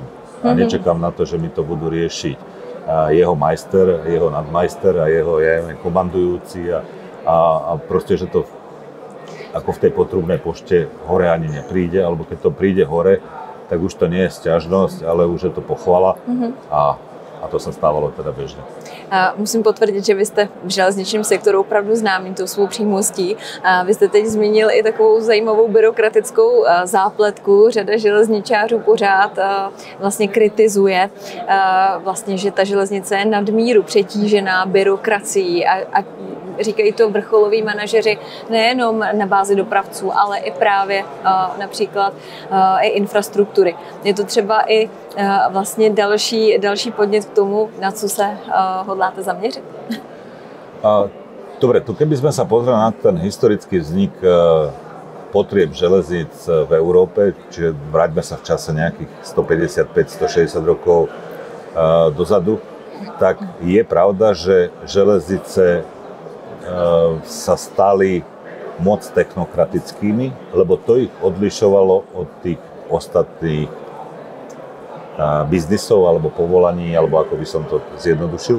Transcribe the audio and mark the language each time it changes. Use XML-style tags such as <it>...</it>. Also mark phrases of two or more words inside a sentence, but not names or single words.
<sk>A nečakám na to, že mi to budú riešiť jeho majster, jeho nadmajster a jeho komandujúci a proste, že to ako v tej potrubnej pošte hore ani nepríde, alebo keď to príde hore, tak už to nie je sťažnosť, ale už je to pochvala a to sa stávalo teda bežne.</sk> <cs>Musím potvrdit, že vy jste v železničním sektoru opravdu známý tou svou přímostí. Vy jste teď zmínil i takovou zajímavou byrokratickou zápletku. Řada železničářů pořád vlastně kritizuje, vlastně, že ta železnice je nadmíru přetížená byrokracií a říkají to vrcholoví manažeři nejenom na bázi dopravců, ale i právě například i infrastruktury. Je to třeba i vlastně další podnět k tomu, na co se hodláte zaměřit?</cs> <sk>Dobre, tu keby sme sa pozreli na ten historický vznik potrieb železníc v Európe, čiže vráťme sa v čase nejakých 155-160 rokov dozadu, tak je pravda, že železnice sa stali moc technokratickými, lebo to ich odlišovalo od tých ostatných biznisov alebo povolaní, alebo ako by som to zjednodušil.</sk>